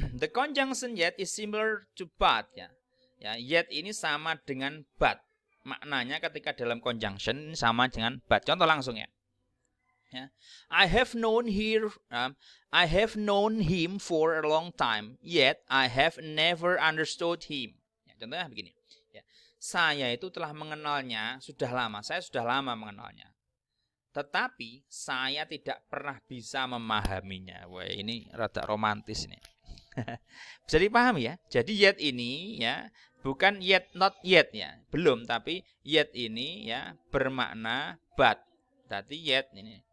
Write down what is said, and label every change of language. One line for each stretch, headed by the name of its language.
English: The conjunction yet is similar to but, ya.
Indonesian: Ya, yet ini sama dengan but. Maknanya ketika dalam conjunction sama dengan but. Contoh langsung, ya. Ya.
English: I have known him for a long time, yet I have never understood him.
Indonesian: Ya, contohnya begini. Ya. Saya itu telah mengenalnya sudah lama. Saya sudah lama mengenalnya. Tetapi saya tidak pernah bisa memahaminya. Wah, ini rada romantis ini. Bisa dipahami ya. Jadi yet ini ya bukan yet not yet ya, belum, tapi yet ini ya bermakna but. Berarti yet ini.